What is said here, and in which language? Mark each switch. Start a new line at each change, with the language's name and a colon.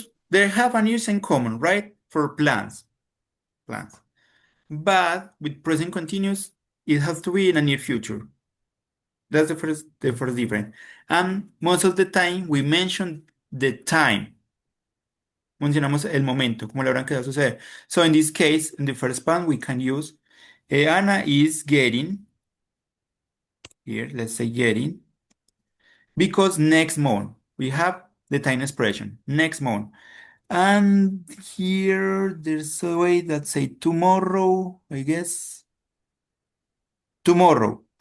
English: They have an use in common, right? For plans. But with present continuous, it has to be in a near future. That's the first difference. And most of the time we mention the time.
Spanish: Mencionamos el momento, como la hora en que va a suceder.
English: So in this case, in the first part, we can use Anna is getting, here, let's say getting, because next month, we have the time expression, next month. And here, there's a way that say tomorrow, I guess. Tomorrow.